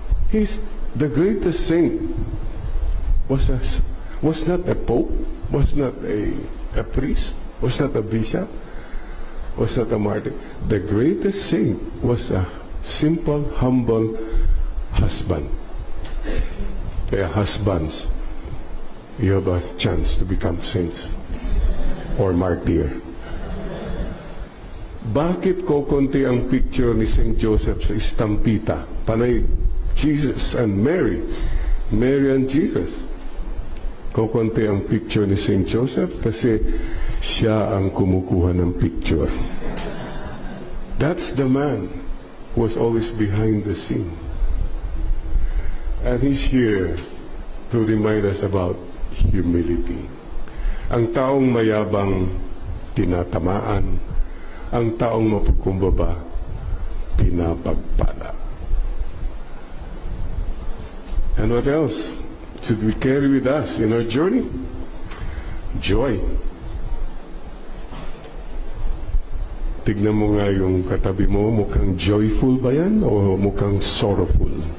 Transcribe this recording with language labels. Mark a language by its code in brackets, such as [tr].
[en] He's the greatest saint. Was not a pope, was not a priest, was not a bishop, was not a martyr. The greatest saint was a simple, humble husband. Kaya husbands, you have a chance to become saints or martyr. [tl] Bakit kokonti ang picture ni St. Joseph sa estampita? Panay [en] Jesus and Mary. Mary and Jesus. [tl] Kokonti ang picture ni St. Joseph kasi siya ang kumukuha ng picture. [en] That's the man who was always behind the scene. And he's here to remind us about humility. [tl] Ang taong mayabang tinatamaan, ang taong mapagkumbaba pinapagpala. [en] And what else should we carry with us in our journey? Joy. [tl] Tignan mo nga yung katabi mo, mukhang joyful ba yan o mukhang sorrowful?